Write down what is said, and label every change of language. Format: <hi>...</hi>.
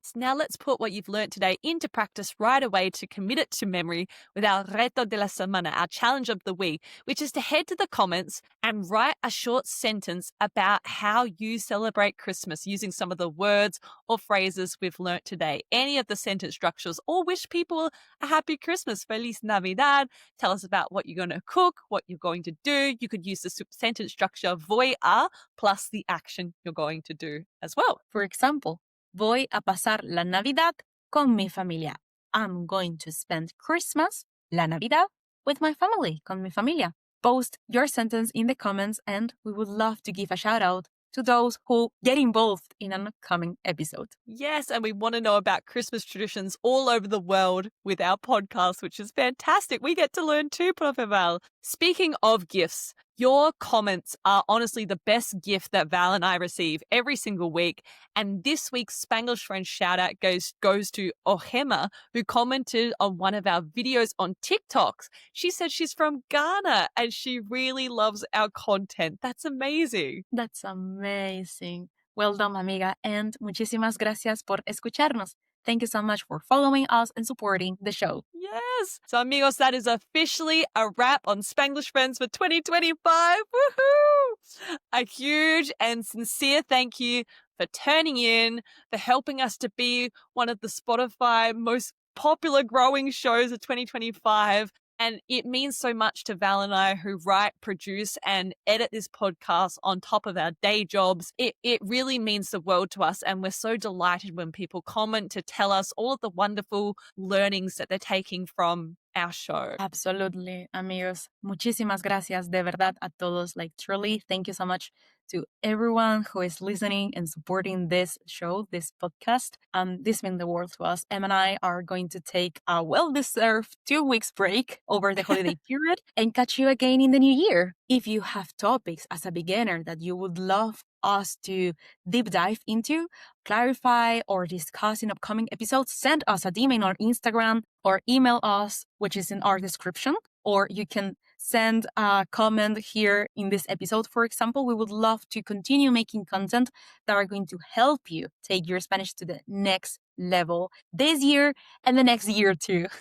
<en>Now let's put what you've learned today into practice right away to commit it to memory with our</en> <es>reto de la semana,</es> <en>our challenge of the week, which is to head to the comments and write a short sentence about how you celebrate Christmas using some of the words or phrases we've learnt today. Any of the sentence structures, or wish people a happy Christmas,</en> <es>Feliz Navidad.</es> <en>Tell us about what you're going to cook, what you're going to do. You could use the sentence structure</en> <es>voy a</es> <en>plus the action you're going to do as well. For example,</en> <es>voy a pasar la Navidad con mi familia.</es> <en>I'm going to spend Christmas,</en> <es>la Navidad,</es> <en>with my family,</en> <es>con mi familia.</es> <en>Post your sentence in the comments and we would love to give a shout out to those who get involved in an upcoming episode. Yes, and we want to know about Christmas traditions all over the world with our podcast, which is fantastic. We get to learn too, Profe Val. Speaking of gifts, your comments are honestly the best gift that Val and I receive every single week. And this week's Spanglish Friends shout out goes to Ohemaa, who commented on one of our videos on TikTok. She said she's from Ghana and she really loves our content. That's amazing. That's amazing. Well done,</en> <es>amiga.</es> <en>And</en> <es>muchísimas gracias por escucharnos.</es> <en>Thank you so much for following us and supporting the show. Yes. So,</en> <es>amigos,</es> <en>that is officially a wrap on Spanglish Friends for 2025. Woohoo! A huge and sincere thank you for turning in, for helping us to be one of the Spotify most popular growing shows of 2025. And it means so much to Val and I, who write, produce, and edit this podcast on top of our day jobs. It really means the world to us. And we're so delighted when people comment to tell us all of the wonderful learnings that they're taking from our show. Absolutely,</en> <es>amigos. Muchísimas gracias de verdad a todos.</es> <en>Like, truly, thank you so much to everyone who is listening and supporting this show, this podcast. This means the world to us. Em and I are going to take a well-deserved 2 weeks break over the holiday period and catch you again in the new year. If you have topics as a beginner that you would love us to deep dive into, clarify, or discuss in upcoming episodes, send us a DM on Instagram or email us, which is in our description, or you can send a comment here in this episode, for example. We would love to continue making content that are going to help you take your Spanish to the next level this year and the next year too.</en>